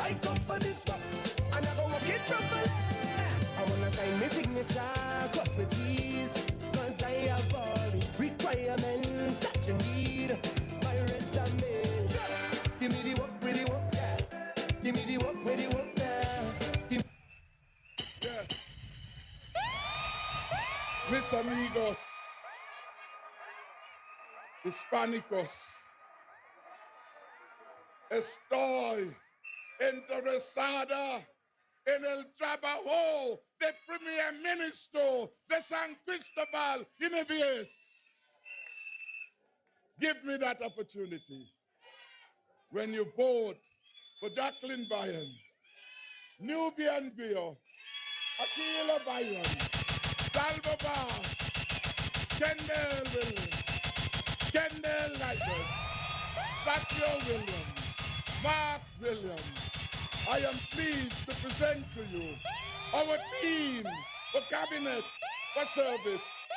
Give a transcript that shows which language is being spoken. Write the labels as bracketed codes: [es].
[en] I come for this work, and I go work it properly. I wanna sign my signature, cross my T's, cause I have all the requirements that you need. My resume. Give me the work with the work, yeah. Give me the work with the work, yeah. Yes. [es] Mis amigos, hispanicos, estoy interesada en el trabajo del primer ministro de San Cristobal y Nevis. [en] Give me that opportunity. When you vote for Jacqueline Bryan, Nubian Bio, Akila Byron, Dalbo Bass, Kendall Williams, Kendall Lighters, Satchio Williams, Mark Williams, I am pleased to present to you our team for cabinet, for service.